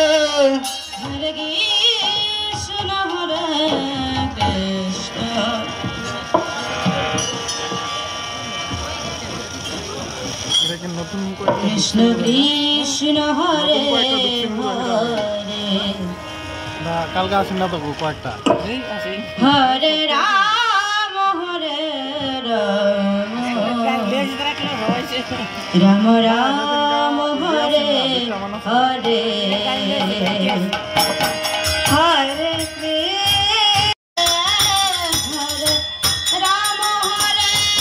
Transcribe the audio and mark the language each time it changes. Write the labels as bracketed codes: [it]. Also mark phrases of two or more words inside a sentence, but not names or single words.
[sa] Hare Krishna Hare Krishna Krishna Krishna Hare Hare [bn] কালকে আসেন না তো কয়েকটা [sa] Hare Rama Hare Rama Rama Rama Hare Hare Hare Krishna Hare Rama Hare